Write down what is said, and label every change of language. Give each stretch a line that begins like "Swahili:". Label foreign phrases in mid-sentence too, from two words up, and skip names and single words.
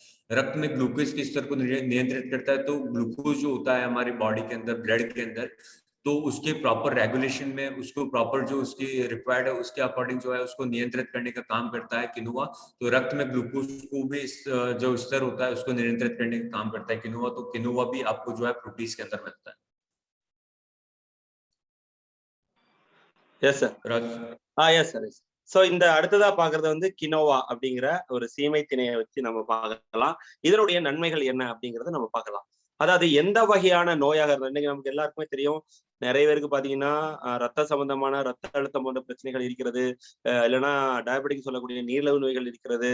Hindi: रक्त में ग्लूकोज के स्तर को नियंत्रित करता है। तो ग्लूकोज जो होता है हमारी बॉडी के अंदर, ब्लड के अंदर, तो उसके
English: proper regulation
Hindi: में, उसको प्रॉपर जो उसकी रिक्वायर्ड है उसके अकॉर्डिंग जो है उसको नियंत्रित करने का काम करता है किनोवा। तो रक्त में ग्लूकोज को भी जो स्तर होता है उसको नियंत्रित करने का काम करता है किनोवा। तो किनोवा भी आपको जो है प्रोटीज के अंदर मिलता है।
English: yes sir. राजू yes sir, yes.
Tamil: ஸோ இந்த அடுத்ததா பாக்குறது வந்து கினோவா அப்படிங்கிற ஒரு சீமை திணையை வச்சு நம்ம பார்க்கலாம். இதனுடைய நன்மைகள் என்ன அப்படிங்கறத நம்ம பார்க்கலாம். அதாவது எந்த வகையான நோயாக இருந்தாலும், இன்னைக்கு நமக்கு எல்லாருக்குமே தெரியும், நிறைய பேருக்கு பாத்தீங்கன்னா ரத்த சம்பந்தமான ரத்த அழுத்தம் போன்ற பிரச்சனைகள் இருக்கிறது, இல்லைன்னா டயபெட்டிக் சொல்லக்கூடிய நீரிழிவு நோய்கள் இருக்கிறது.